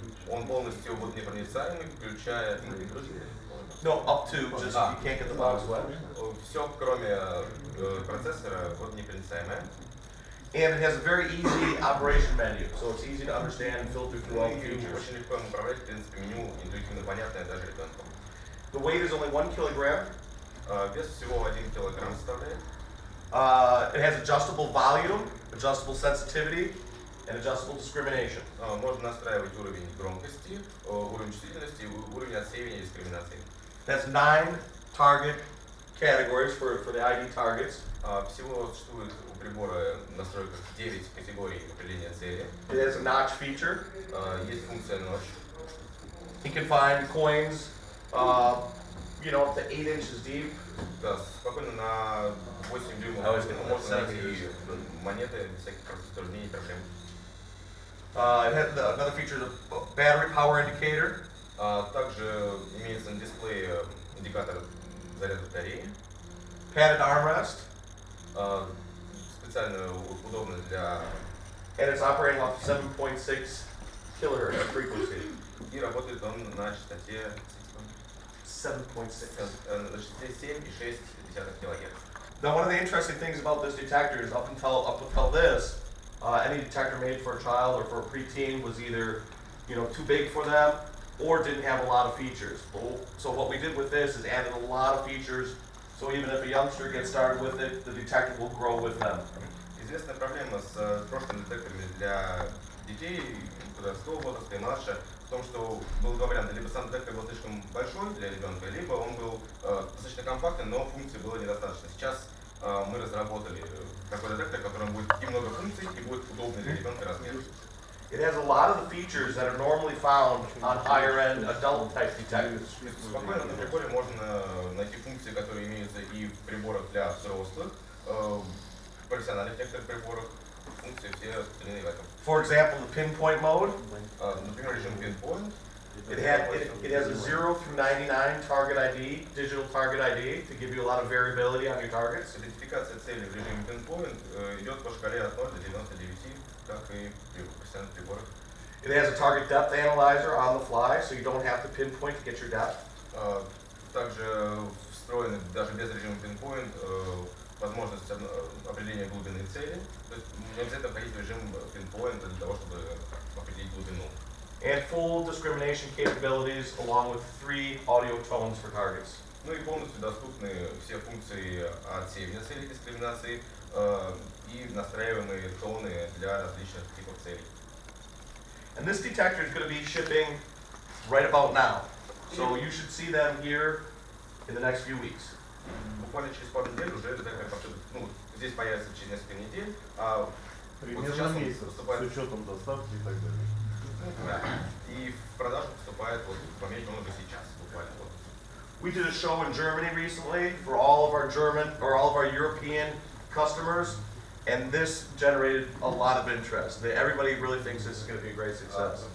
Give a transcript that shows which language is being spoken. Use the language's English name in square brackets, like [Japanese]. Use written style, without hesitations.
[Russian] Он полностью водонепроницаемый, включая... [English] No, up to, just you can't get the box wet. [Russian] Все, кроме процессора, водонепроницаемое. [English] And it has a very easy operation menu, so it's easy to understand and filter through all the features. [Russian] Очень легко им управлять, в принципе, меню интуитивно понятное даже ребенку. [English] The weight is only 1 kilogram. [Russian] Вес всего 1 килограмм составляет. [English] It has adjustable volume, adjustable sensitivity, and adjustable discrimination. [Russian] Можно настраивать уровень громкости, уровень чувствительности, уровень отсеивания и дискриминации. [English] That's 9 target categories for the ID targets. [Russian] Всего существует у прибора настройка 9 категорий определения цели. [English] It has a notch feature. [Russian] Есть функция ночь. [English] You can find coins, up to 8 inches deep. [Russian] Да, спокойно на 8 дюймов можно найти монеты без всяких затруднений, проблем. [English] It has another feature, the battery power indicator. [Russian] Также имеется на дисплее индикатор заряда батареи. [English] Padded armrest. [Russian] Специально удобно для [English] and it's operating off 7.6 kilohertz frequency. [Russian] И работает он на частоте [English] 7.6. [Russian] 7,6 кГц. [English] Now, one of the interesting things about this detector is up until this, any detector made for a child or for a preteen was either, too big for them or didn't have a lot of features. So what we did with this is added a lot of features. So even if a youngster gets started with it, the detector will grow with them. [Russian] Известная проблема с прошлыми детекторами для детей, подросткового возраста и младше, в том, что было два варианта. Либо сам детектор был слишком большой для ребенка, либо он был достаточно компактный, но функций было недостаточно. Сейчас мы разработали такой детектор, в котором будет и много функций, и будет удобный для ребенка размер. [English] It has a lot of the features that are normally found on higher-end adult-type detectors. [Russian] Спокойно на приборе можно найти функции, которые имеются и в приборах для взрослых, профессиональных некоторых приборах, функции все остальные в этом. [English] For example, the pinpoint mode. [Russian] Например, режим pinpoint. [English] It has a 0 through 99 target ID, digital target ID, to give you a lot of variability on your targets. [Russian] Идентификация целей в режиме pinpoint идет по шкале от 0 до 99, как и при профессиональных приборах. [English] It has a target depth analyzer on the fly, so you don't have to pinpoint to get your depth. [Russian] Также встроены даже без режима pinpoint возможность определения глубины цели. То есть не обязательно входить в режим pinpoint для того, чтобы определить глубину. [English] And full discrimination capabilities along with 3 audio tones for targets. [Russian] Ну и полностью доступны все функции отсеивания целей дискриминации и настраиваемые тоны для различных типов целей. [English] And this detector is going to be shipping right about now. So you should see them here in the next few weeks. [Russian] Буквально через пару недель уже детектор здесь появится через несколько недель, а вот сейчас он поступает с учетом доставки и так далее. Да. И в продажу поступает вот в Америке он уже сейчас, буквально вот. [English] We did a show in Germany recently for all of our European customers, and this generated a lot of interest. Everybody really thinks this is going to be a great success.